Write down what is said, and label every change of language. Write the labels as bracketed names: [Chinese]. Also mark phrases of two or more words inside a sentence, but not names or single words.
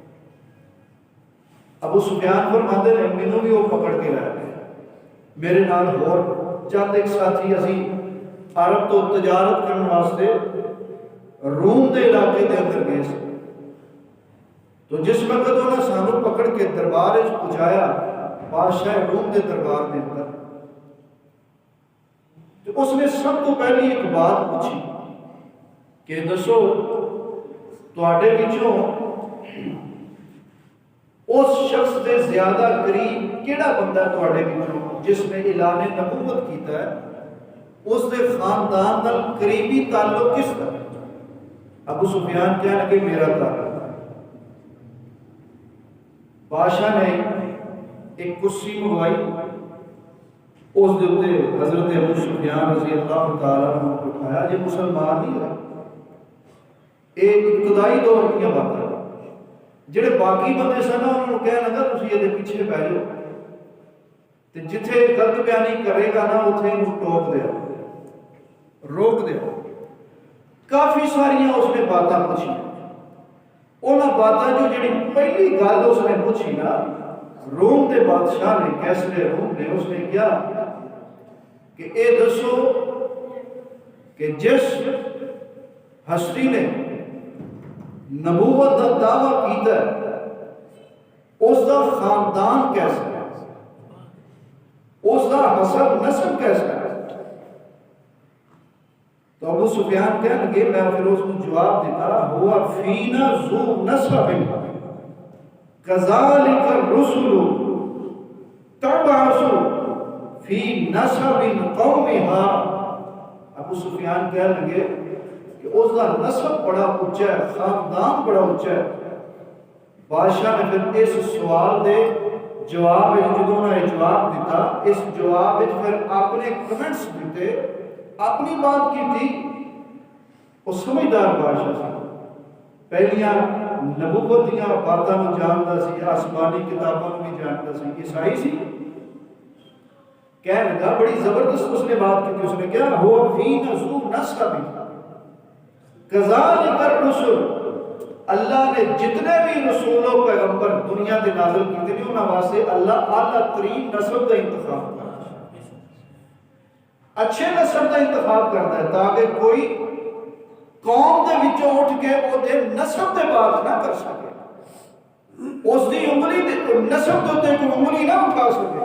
[Punjabi] ابو سفیان فرماتے ہیں مینوں بھی وہ پکڑ کے لے گئے، میرے نال اور چند ایک ساتھی اسی عرب تو تجارت کرنے واسطے روم دے علاقے دے اندر گئے سے، تو جس وقت انہوں نے سانو پکڑ کے دربار وچ پہنچایا بادشاہ روم دے دربار دے اندر، تو اس نے سب تو پہلی ایک بات پوچھی کہ دسو تواڈے وچوں اس شخص دے زیادہ قریب کیڑا بندہ تواڈے وچوں جس نے اعلان نبوت کیتا ہے، اس دے خاندان نال قریبی تعلق کس کا؟ ابو سفیان کہنے لگے میرا تعلق۔ بادشاہ نے ایک کرسی منگوائی، اس دے اوپر حضرت ابو سفیان رضی اللہ تعالیٰ عنہ کو بٹھایا، یہ مسلمان نہیں ہے، ایک ابتدائی دور کی بات ہے، جڑے باقی بندے سن انہوں نے کہنے لگا تسی یہ پیچھے بہ جاؤ تے جتھے غلط بیانی کرے گا نا اتنے انہوں ٹوک دیا، روک دیا۔ کافی ساریاں اس نے باتاں پوچھی، انہاں باتاں جو جڑی پہلی گل اس نے پوچھی نا روم دے بادشاہ نے کیسر روم نے، اس نے کیا کہ اے دسو کہ جس ہستی نے نبوت کا دعویٰ کیتا ہے اس دا خاندان کیسا ہے، اس دا حسب نسب کیسا ہے؟ [Urdu] تو ابو سفیان کہنے لگے، میں پھر اس کو جواب دیتا، [Arabic] ہوا فینا ذو نسب کذالک الرسل تبعث فی نسب قومہا۔ [Urdu] ابو سفیان کہنے لگے کہ اس کا نسب بڑا اونچا ہے، خاندان بڑا اونچا ہے۔ [Punjabi] بادشاہ نے پھر اس سوال دے جواب جدوں نے جواب دیتا، اس جواب پھر اپنے کمنٹس دیتے، اپنی بات کی تھی۔ وہ سمجھدار بادشاہ سی، پہلیاں نبوت دیاں باتاں کو جانتا سی، آسمانی کتابوں کو بھی جانتا سی، عیسائی سی۔ [Urdu] کہنے لگا بڑی زبردست اس نے بات کی تھی، اس نے کیا [Arabic] ہوا فینا ذو نسب کذالک الرسل، [Urdu] اللہ نے جتنے بھی رسول و پیغمبر دنیا کے نازل کیتے ہیں انہاں واسطے اللہ اعلیٰ ترین نسب کا انتخاب کرتا ہے، اچھے نسب کا انتخاب کرتا ہے تاکہ کوئی قوم دے وچوں اٹھ کے وہ دے نسب دے بات نہ کر سکے، اس دی انگلی دے نسب دے کوئی انگلی نہ اٹھا سکے۔